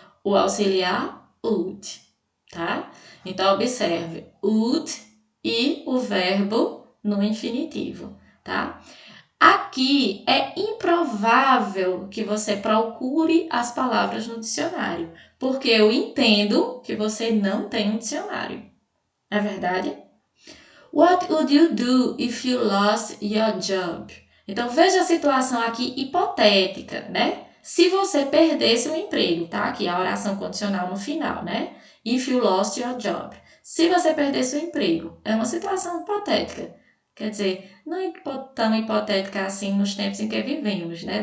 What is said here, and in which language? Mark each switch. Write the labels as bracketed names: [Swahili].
[Portuguese] O auxiliar would, tá? Então, observe, would e o verbo no infinitivo, tá? Aqui é improvável que você procure as palavras no dicionário, porque eu entendo que você não tem um dicionário. É verdade? [English] What would you do if you lost your job? [Portuguese] Então, veja a situação aqui hipotética, né? Se você perdesse o emprego, tá? Aqui a oração condicional no final, né? [English] If you lost your job. [Portuguese] Se você perdesse o emprego, é uma situação hipotética. Quer dizer, não é tão hipotética assim nos tempos em que vivemos, né?